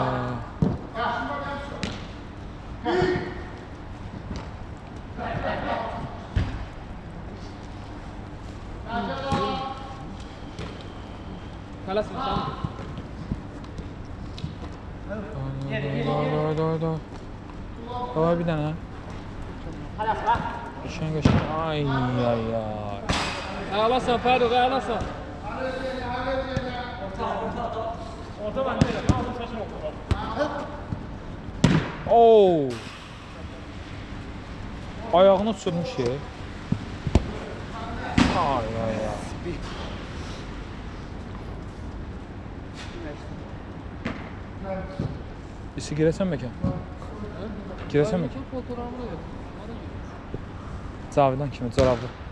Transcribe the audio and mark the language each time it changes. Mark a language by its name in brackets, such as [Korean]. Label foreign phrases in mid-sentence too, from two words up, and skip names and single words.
[Azerbaijani] Tələsin sən. Davay bir dənə. Qəşəng. Ay. Əlasan Fərruq, əlasan. Oo. Ayağını uçurmuş ya. Ay. İsi girəsən məkan? Girəsən məkan? Cavidan kimi, corablı.